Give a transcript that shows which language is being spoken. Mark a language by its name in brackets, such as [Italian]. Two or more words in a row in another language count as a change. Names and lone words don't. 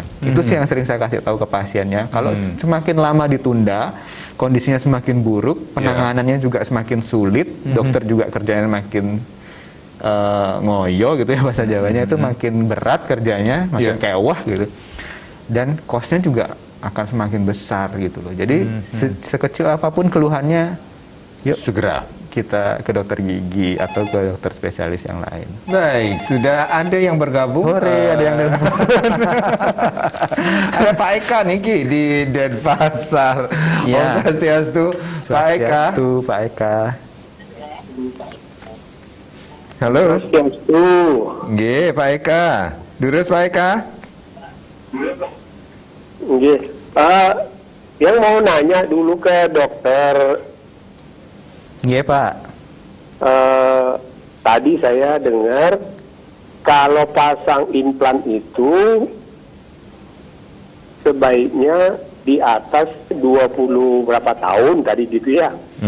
[Indonesian] Itu sih yang sering saya kasih tahu ke pasiennya. Kalau semakin lama ditunda, kondisinya semakin buruk, penanganannya juga semakin sulit, dokter juga kerjanya makin ngoyo gitu ya bahasa Jawanya, itu makin berat kerjanya, makin kewah gitu, dan costnya juga akan semakin besar gitu loh. Jadi sekecil apapun keluhannya, yuk Segera kita ke dokter gigi atau ke dokter spesialis yang lain. Baik, sudah ada yang bergabung. Hore, ada yang nelfon. Ada Pak Eka nih Ki di Denpasar. Ya. [Balinese] Om Swastiastu, Pak Eka. Swastiastu, Pak Eka. Halo. Swastiastu. Nggih, Pak Eka. Durus Pak Eka. Nggih. [Indonesian] Yang mau nanya dulu ke dokter. Iya Pak. Tadi saya dengar kalau pasang implan itu sebaiknya di atas 20 berapa tahun tadi gitu ya.